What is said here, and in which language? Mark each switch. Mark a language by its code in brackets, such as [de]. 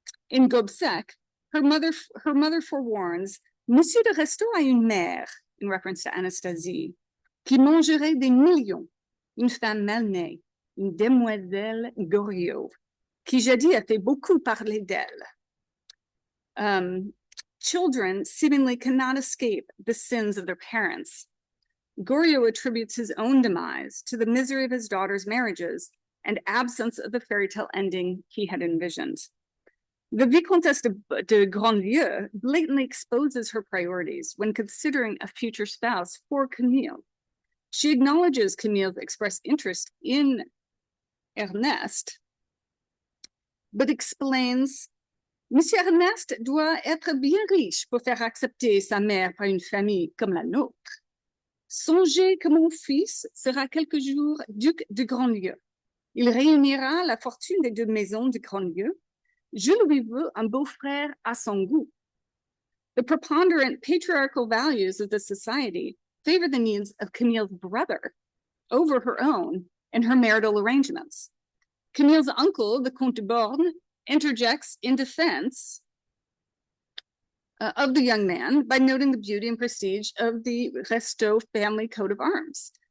[en] In Gobseck, her mother forewarns, [fr] Monsieur de Restaud a une mère, [en] in reference to Anastasie, [fr] qui mangerait des millions, une femme mal née, une demoiselle Goriot, qui jadis a fait beaucoup parler d'elle. [en] Children seemingly cannot escape the sins of their parents. Goriot attributes his own demise to the misery of his daughter's marriages and absence of the fairy tale ending he had envisioned. The Vicomtesse de Grandlieu blatantly exposes her priorities when considering a future spouse for Camille. She acknowledges Camille's expressed interest in Ernest, but explains [fr] Monsieur Ernest doit être bien riche pour faire accepter sa mère par une famille comme la nôtre. Songez que mon fils sera quelques jours duc de Grandlieu. Il réunira la fortune des deux maisons de Grandlieu. Je lui veux un beau-frère à son goût. [en] The preponderant patriarchal values of the society favor the needs of Camille's brother over her own in her marital arrangements. Camille's uncle, the Comte de Born, interjects in defense of the young man by noting the beauty and prestige of the Resto family coat of arms.